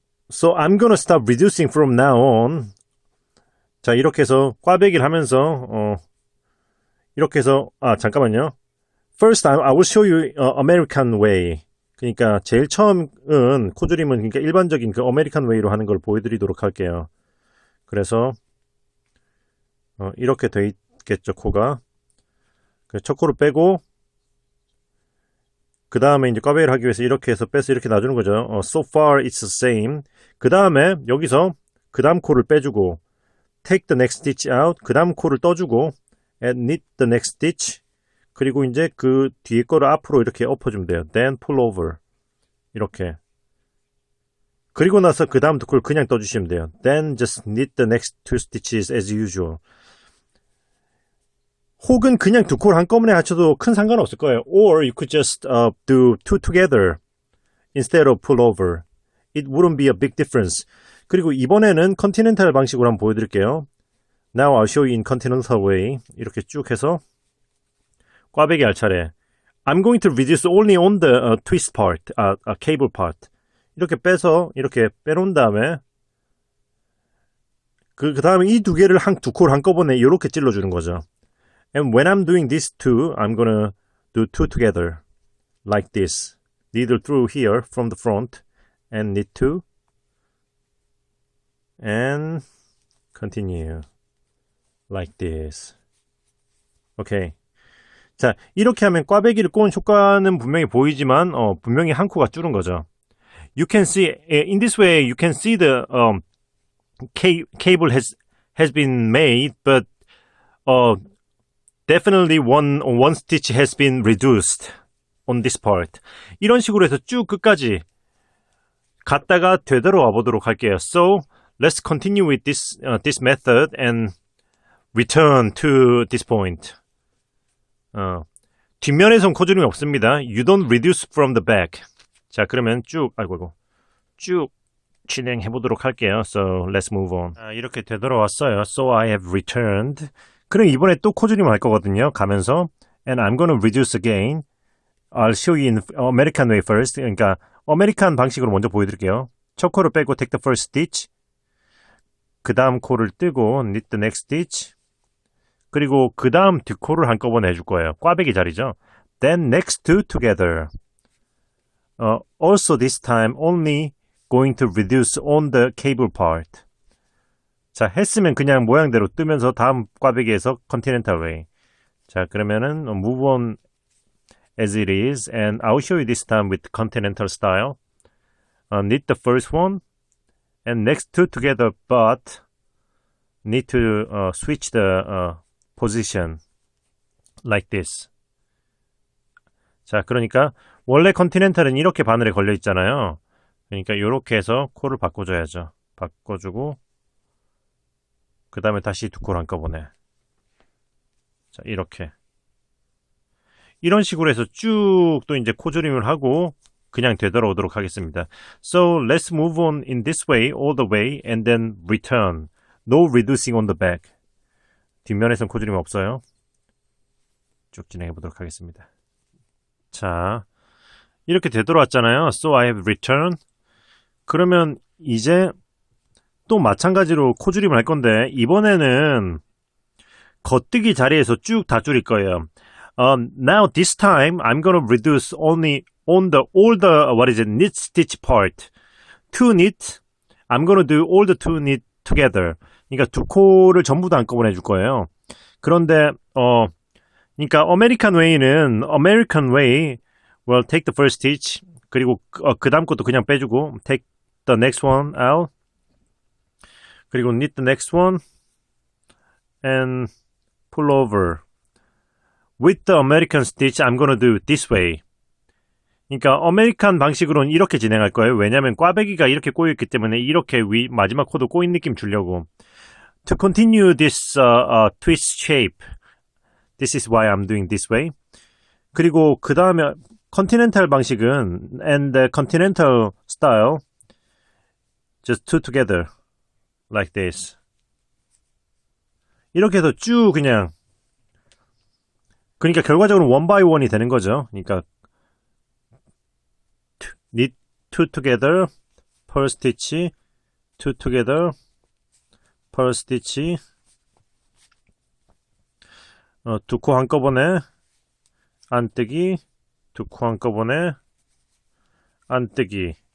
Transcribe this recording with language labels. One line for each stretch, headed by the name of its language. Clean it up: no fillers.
English: So I'm gonna stop reducing from now on.
Korean: 자, 이렇게 해서 꽈배기를 하면서 이렇게 해서 잠깐만요.
English: First I will show you American way.
Korean: 그러니까 제일 처음은 코줄임은 그러니까 일반적인 그 American way로 하는 걸 보여드리도록 할게요. 그래서 이렇게 돼 있겠죠, 코가. 첫 코를 빼고 그 다음에 이제 꽈배기를 하기 위해서 이렇게 해서 빼서 이렇게 놔주는 거죠.
English: So far it's the same.
Korean: 그 다음에 여기서 그 다음 코를 빼주고
English: take the next stitch out.
Korean: 그 다음 코를 떠주고
English: and knit the next stitch.
Korean: 그리고 이제 그 뒤에 거를 앞으로 이렇게 엎어주면 돼요.
English: Then pull over. 이렇게.
Korean: 그리고 나서 그 다음 두 코를 그냥 떠주시면 돼요.
English: Then just knit the next two stitches as usual.
Korean: 혹은 그냥 두 코를 한꺼번에 합쳐도 큰 상관 없을 거예요.
English: Or you could just do two together instead of pull over. It wouldn't be a big difference.
Korean: 그리고 이번에는 컨티넨탈 방식으로 한번 보여드릴게요.
English: Now I'll show you in continental way.
Korean: 이렇게 쭉 해서 꽈배기 할 차례.
English: I'm going to reduce only on the twist part, cable part.
Korean: 이렇게 빼서 이렇게 빼놓은 다음에 그 다음에 이 두 개를 두 코를 한꺼번에 이렇게 찔러주는 거죠.
English: And when I'm doing these two, I'm gonna do two together, like this. Needle through here from the front, and knit two, and continue, like this. Okay.
Korean: 자, 이렇게 하면 꽈배기를 꼬은 효과는 분명히 보이지만, 분명히 한 코가 줄은 거죠.
English: You can see, in this way, you can see the cable has been made, but definitely one stitch has been reduced on this part.
Korean: 이런 식으로 해서 쭉 끝까지 갔다가 되돌아와 보도록 할게요.
English: So let's continue with this method and return to this point.
Korean: 뒷면에선 코줄임이 없습니다.
English: You don't reduce from the back.
Korean: 자, 그러면 쭉 진행해 보도록 할게요.
English: So let's move on.
Korean: 이렇게 되돌아왔어요.
English: So I have returned.
Korean: 그럼 이번에 또 코줄임을 할 거거든요. 가면서
English: and I'm gonna reduce again. I'll show you in American way first.
Korean: 그러니까 아메리칸 방식으로 먼저 보여드릴게요. 첫 코를 빼고
English: take the first stitch.
Korean: 그 다음 코를 뜨고
English: knit the next stitch.
Korean: 그리고 그 다음 두 코를 한꺼번에 해줄 거예요. 꽈배기 자리죠.
English: Then next two together. Also this time only going to reduce on the cable part.
Korean: 자, 했으면 그냥 모양대로 뜨면서 다음 꽈배기에서 continental way. 자, 그러면은
English: move on as it is and I'll show you this time with continental style. knit the first one and next two together, but need to switch the position like this.
Korean: 자, 그러니까 원래 컨티넨탈은 이렇게 바늘에 걸려 있잖아요. 그러니까 이렇게 해서 코를 바꿔줘야죠. 바꿔주고 그 다음에 다시 두 코를 한꺼번에. 자, 이렇게. 이런 식으로 해서 쭉 또 이제 코조림을 하고 그냥 되돌아오도록 하겠습니다.
English: So let's move on in this way all the way and then return. No reducing on the back.
Korean: 뒷면에선 코조림 없어요. 쭉 진행해 보도록 하겠습니다. 자, 이렇게 되돌아왔잖아요.
English: So I have returned.
Korean: 그러면 이제 또 마찬가지로 코줄임을 할 건데 이번에는 겉뜨기 자리에서 쭉 다 줄일 거예요.
English: Now this time I'm gonna reduce only on the all the what is it knit stitch part. Two knit. I'm gonna do all the two knit together.
Korean: 그러니까 두 코를 전부 다 한꺼번에 해줄 거예요. 그런데 그러니까 American way는
English: American way will take the first stitch.
Korean: 그리고 그 다음 것도 그냥 빼주고
English: take the next one out. 그리고 knit the next one and pull over. With the American stitch, I'm gonna do this way.
Korean: 그러니까 아메리칸 방식으로는 이렇게 진행할 거예요. 왜냐하면 꽈배기가 이렇게 꼬여있기 때문에 이렇게 마지막 코도 꼬인 느낌 주려고.
English: To continue this twist shape, this is why I'm doing this way.
Korean: 그리고 그 다음에 continental 방식은
English: and the continental style, just two together, like this.
Korean: 이렇게 해서 쭉 그냥 그러니까 결과적으로
English: one by one
Korean: 이 되는 거죠. 그러니까
English: knit two together, purl stitch,
Korean: two together, purl stitch, 두 코 한꺼번에 안뜨기, 두 코 한꺼번에 안뜨기.